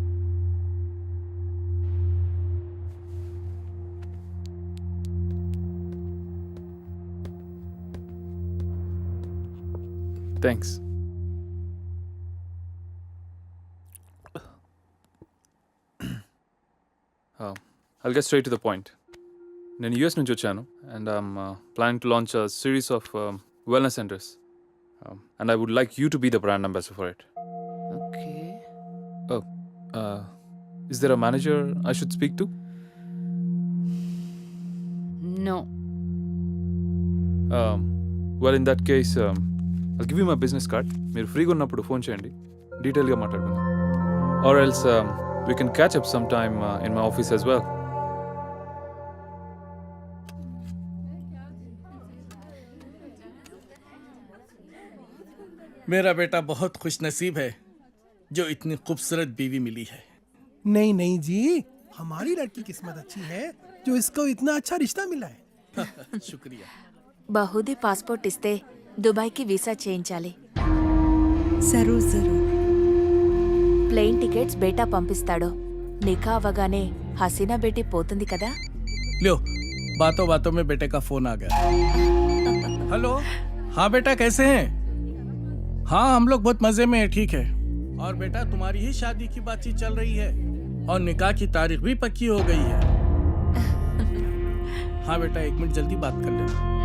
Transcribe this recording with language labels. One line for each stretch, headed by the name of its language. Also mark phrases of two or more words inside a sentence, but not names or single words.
English: Thanks. I'll get straight to the point.
Telugu: నేను యూఎస్ నుంచి వచ్చాను,
English: and I'm planning to launch a series of wellness centers. And I would like you to be the brand ambassador for it. Okay. Oh, is there a manager I should speak to? No. Well, in that case, I'll give you my business card.
Telugu: మీరు ఫ్రీగా ఉన్నప్పుడు ఫోన్ చేయండి, డీటెయిల్గా మాట్లాడుకుందాం.
English: Or else we can catch up sometime in my office as well.
Hindi: मेरा बेटा बहुत खुश नसीब है जो इतनी खूबसूरत बीवी मिली है. नहीं नहीं जी, हमारी लड़की किस्मत अच्छी है जो इसको इतना अच्छा रिश्ता मिला है. शुक्रिया.
Telugu: బహుదీ పాస్పోర్ట్ ఇస్తే దుబాయ్కి వీసా చేయించాలి.
Hindi: ज़रूर ज़रूर.
English: plane tickets
Telugu: బేటా పంపిస్తాడు. నిఖా అవగానే హసీనా బేటీ పోతుంది కదా.
Hindi: लो, बातों बातों में बेटे का फोन आ गया. हेलो, हाँ बेटा कैसे हैं? हाँ हम लोग बहुत मजे में हैं, ठीक है. और बेटा तुम्हारी ही शादी की बातचीत चल रही है. और निकाह की तारीख भी पक्की हो गई है। हाँ बेटा, 1 मिनट जल्दी बात कर लेना।